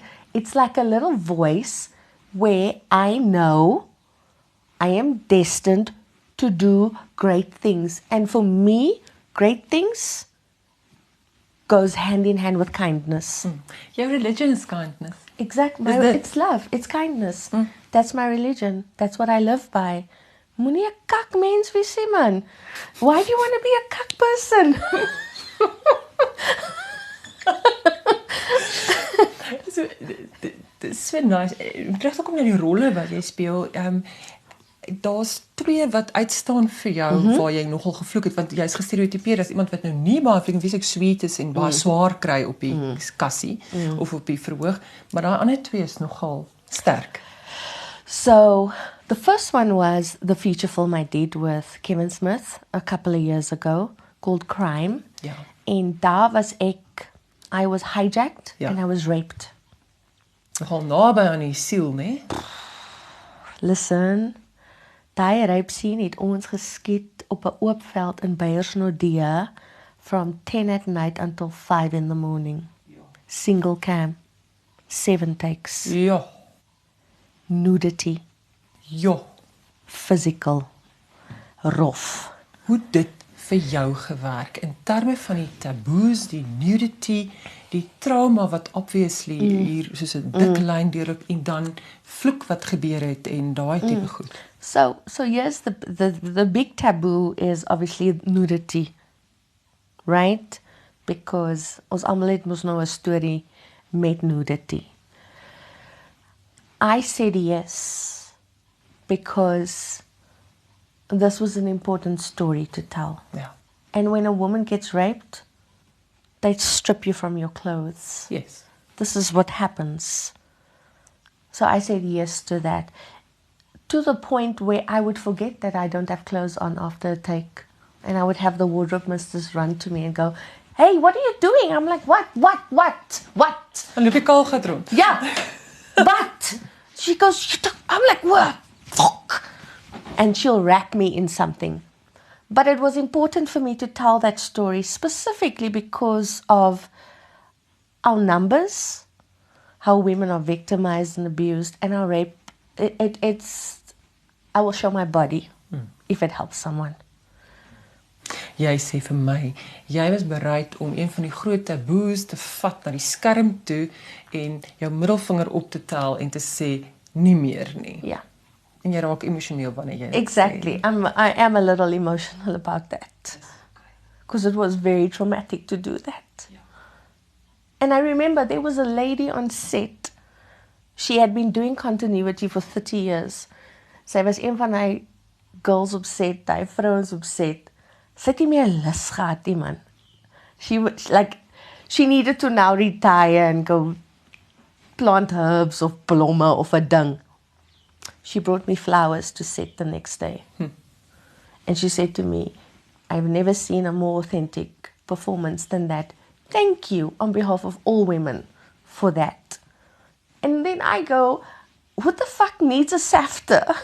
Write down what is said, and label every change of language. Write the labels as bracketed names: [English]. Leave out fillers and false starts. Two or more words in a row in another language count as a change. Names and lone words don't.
[English] It's like a little voice where I know I am destined to do great things. And for me, great things goes hand in hand with kindness. Your religion is kindness. Exactly. [Afrikaans] Is dit? [English] It's love. It's kindness. That's my religion. That's what I live by. [Afrikaans] Moenie 'n kak mens wees nie, man. [English] Why do you want to be a kak person? So, [Afrikaans] dit is so nice. Terug te kom na die rolle wat jy speel. daar's twee wat uitstaan vir jou waar jy nogal gevloek het, want jy's gestereotipeer as iemand wat nou nie baie vlieg en wie se sweet is en baie swaar kry op die kassie of op die verhoog, maar daai ander twee is nogal sterk. [English] So the first one was the feature film I did with Kevin Smith a couple of years ago called Crime. [Afrikaans] Ja. En daar was [English] I was hijacked [Afrikaans] Ja. [English] and I was raped. [Afrikaans] Nogal naby aan die siel, né? Listen, daai [English] rape scene [Afrikaans] het ons geskiet op 'n oop veld in Beiersnodie [English] from 10 at night until 5 in the morning. Single cam, 7 takes. [Afrikaans] Ja. [English] Nudity, [Afrikaans] Ja. [English] physical, rough. [Afrikaans] Hoe dit vir jou gewerk in terme van die taboes, die nudity, die trauma wat obviously hier soos 'n dik lyn deurloop en dan vloek wat gebeur het en daai tipe goed. [English] So yes, the big taboo is obviously nudity, right? [Afrikaans] Because ons almal het mos nou 'n storie met nudity. [English] I said yes because this was an important story to tell. [Afrikaans] Ja. [English] And when a woman gets raped, they strip you from your clothes. Yes. This is what happens. So I said yes to that. To the point where I would forget that I don't have clothes on after a take. And I would have the wardrobe misters run to me and go, "Hey, what are you doing?" I'm like, what? [Afrikaans] En loop jy kaal gat rond. [English] Yeah. But she goes, I'm like, what? Fuck. And she'll wrap me in something. But it was important for me to tell that story specifically because of our numbers, how women are victimized and abused, and our rape. I will show my body if it helps someone. [Afrikaans] Jy sê vir my, jy was bereid om een van die groot taboes te vat na die skerm toe en jou middelvinger op te tel en te sê nie meer nie. [English] Yeah, [Afrikaans] En jy raak emosioneel wanneer jy dit [English] exactly. I am a little emotional about that because it was very traumatic to do that. And I remember there was a lady on set. She had been doing continuity for 30 years. [Afrikaans] Sy was een van die girls op set, die vrouens op set. Sy het nie meer lus gehad nie, man. [English] She needed to now retire and go plant herbs [Afrikaans] of blomme of 'n ding. [English] She brought me flowers to set the next day. And she said to me, "I've never seen a more authentic performance than that. Thank you on behalf of all women for that." And then I go, who the fuck needs a safter?